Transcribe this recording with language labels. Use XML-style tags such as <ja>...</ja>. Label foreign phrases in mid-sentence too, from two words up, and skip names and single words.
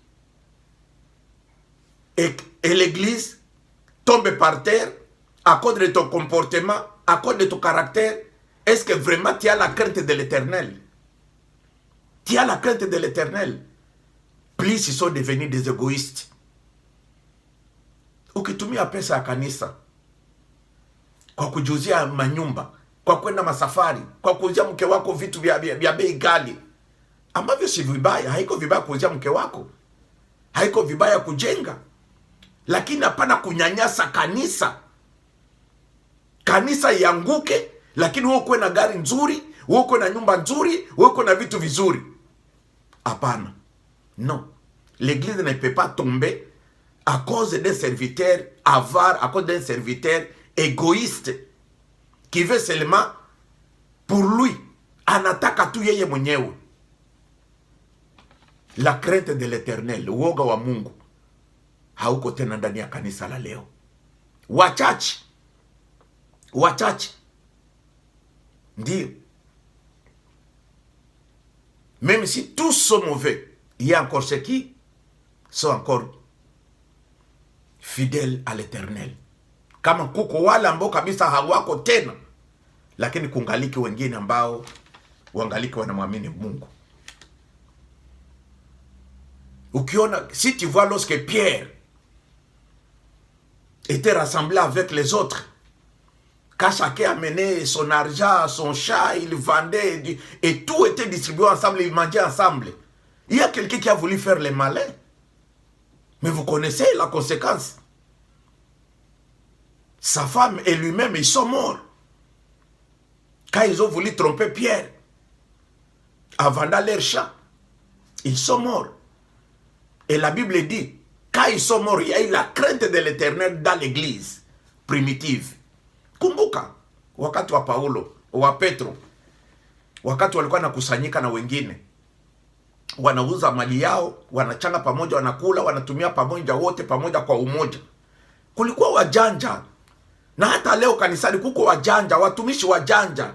<fr>et l'église tombe par terre à cause de ton comportement, à cause de ton caractère, est-ce que vraiment tu as la crainte de l'Éternel? Tu as la crainte de l'Éternel? Plus ils sont devenus des égoïstes.</fr> <sw>Ukitumia pesa ya kanisa kwa kujuzia manyumba, kwa kwenda masafari, kwa kuuzia mke wako vitu vya bei ghali, ambavyo si vibaya, haiko vibaya kuuzia mke wako, haiko vibaya kujenga, lakini hapana kunyanyasa kanisa. Kanisa yanguke, lakini wewe uko na gari nzuri, wewe uko na nyumba nzuri, wewe uko na vitu vizuri. Hapana.</sw> <fr>Non. L'église ne peut pas tomber à cause d'un serviteur avare, à cause d'un serviteur égoïste qui veut seulement pour lui.</fr> <sw>Anataka tu yeye mwenyewe.</sw> <fr>La crainte de l'Éternel,</fr> <sw>uoga wa Mungu, hauko tena ndani ya kanisa la leo. Wachache. Ndio.</sw> <fr>Même si tous sont mauvais, il y a encore ceux qui sont encore fidèles à l'Éternel.</fr> <sw>Kama kuko wale ambao kabisa hawako tena, lakini kungaliki wengine ambao wangaliki wanamwamini Mungu.</sw> <fr>Si tu vois lorsque Pierre était rassemblé avec les autres, quand chacun amenait son argent, son chat, il vendait, et tout était distribué ensemble, ils mangeaient ensemble. Il y a quelqu'un qui a voulu faire le malin. Mais vous connaissez la conséquence. Sa femme et lui-même, ils sont morts. Quand ils ont voulu tromper Pierre, en vendant leur chat, ils sont morts. Et la Bible dit, quand ils sont morts, il y a eu la crainte de l'Éternel dans l'église primitive.</fr> <sw>Kumbuka, wakati wa Paulo, wa Petro, wakati walikuwa nakusanyika na wengine, wanauza mali yao, wanachanga pamoja, wanakula, wanatumia pamoja, wote pamoja kwa umoja. Kulikuwa wajanja. Na hata leo kanisani kuko wajanja, watumishi wajanja.</sw>